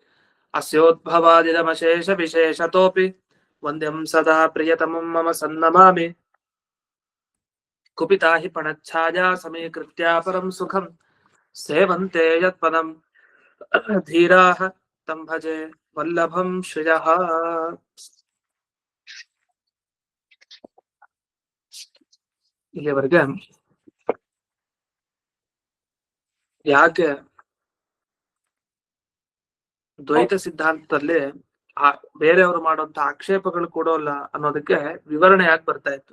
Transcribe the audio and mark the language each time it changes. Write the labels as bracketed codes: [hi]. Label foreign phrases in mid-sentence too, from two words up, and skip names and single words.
[sa] अस्योद्भवादिदमशेषविशेषतोऽपि वन्द्यं सदा प्रियतमं मम सन्नमामि कुपिता हि पणच्छाया समीकृत्या परं सुखं सेवन्ते यत्पदं धीराः तं भजे वल्लभं श्रियः [kn] ಇಲ್ಲಿವರೆಗೆ ಯಾಕೆ ದ್ವೈತ ಸಿದ್ಧಾಂತದಲ್ಲಿ ಬೇರೆಯವರು ಮಾಡುವಂತ ಆಕ್ಷೇಪಗಳು ಕೊಡೋಲ್ಲ ಅನ್ನೋದಕ್ಕೆ ವಿವರಣೆ ಯಾಕೆ ಬರ್ತಾ ಇತ್ತು.